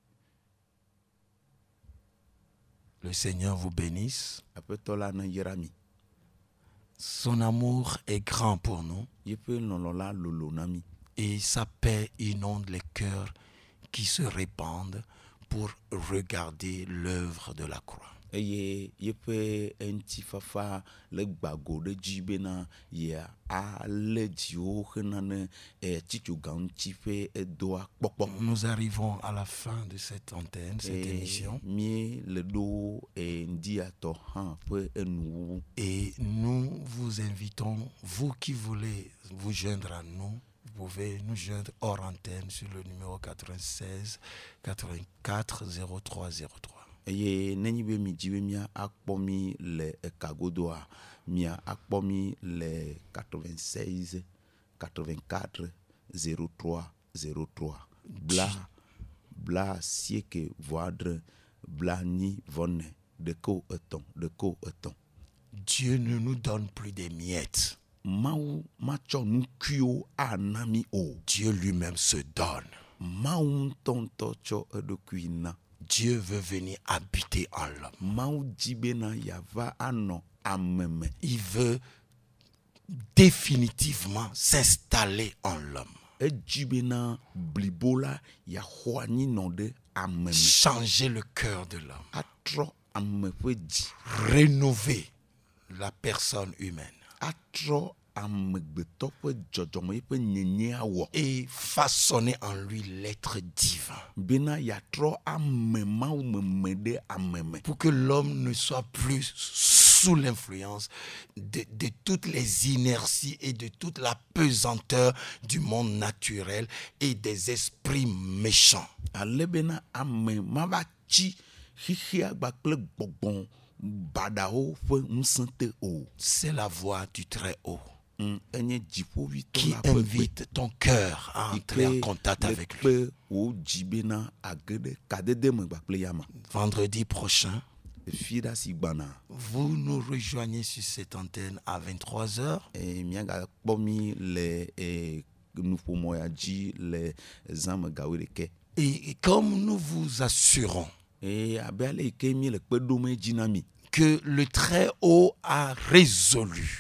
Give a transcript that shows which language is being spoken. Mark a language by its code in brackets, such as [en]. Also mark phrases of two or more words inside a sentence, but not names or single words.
[fr] Le Seigneur vous bénisse. [ee] Aƒetɔ la neyra mi. [fr] Son amour est grand pour nous [ee] Yeƒe lɔlɔ la lolo na mi. [fr] et sa paix inonde les cœurs qui se répandent pour regarder l'œuvre de la croix. [ee] Eye yeƒe eŋutifafa le gbago ɖe dzi bena yea alé dziwo hena ne tsitsoga ŋuti ƒe edoa kpɔkpɔ. [fr] Nous arrivons à la fin de cette antenne, cette émission, [ee] Mie le ɖo ŋdiatɔ hã ƒe enuwuwu. [fr] et nous vous invitons, vous qui voulez vous joindre à nous, vous pouvez nous joindre hors antenne sur le numéro 96 84 03 03. [ee] Eye nenyi be mi dzi be mia akpɔ mi le ekagodoa, mia akpɔ mi le 96 84 03 03 bla sieke voadre bla ni vɔne ɖeko etɔ̃. [fr] Dieu ne nous donne plus des miettes. [ee] Mawu matsɔ nukuiwo ana mi o. [fr] Dieu lui-même se donne. [ee] Mawu ŋutɔ tsɔ eɖokui na. [fr] Dieu veut venir habiter en l'homme. [ee] Mawu dzi bena yava anɔ ame me. [fr] Il veut définitivement s'installer en l'homme. [ee] Edzi bena blibo la yaxɔ anyi nɔ ɖe ame me. [fr] Changer le cœur de l'homme. [ee] Atrɔ ame ƒe dzi. [fr] Rénover la personne humaine. [ee] Atrɔ amegbetɔ ƒe dzɔdzɔme ƒe nyenye awɔ. [fr] Et façonner en lui l'être divin. [ee] Bena yatrɔ ame mawu meme ɖe ame me. [fr] Pour que l'homme ne soit plus sous l'influence de toutes les inerties et de toute la pesanteur du monde naturel et des esprits méchants. [ee] Ale bena ame mava tsi xixia gbakple gbɔgbɔ baɖawo ƒe ŋusẽ te o. [fr] C'est la voix du Très-Haut [ee] Enye dziƒovitɔ [fr] qui [ee] la ƒe gbe. [fr] invite ton cœur à entrer en contact avec lui. [ee] Kpe wo dzi bena age ɖe kadede me gbakple yama. [fr] Vendredi prochain, [ee] Fi ɖa si gbana. [fr] vous nous rejoignez sur cette antenne à 23h. [ee] Miagakpɔ mi le nuƒomɔ ya dzi le zã me gawo ɖeke. [fr] Et comme nous vous assurons [ee] Abe ale yi ke mi le kpe ɖom edzi na mi. [fr] que le Très-Haut a résolu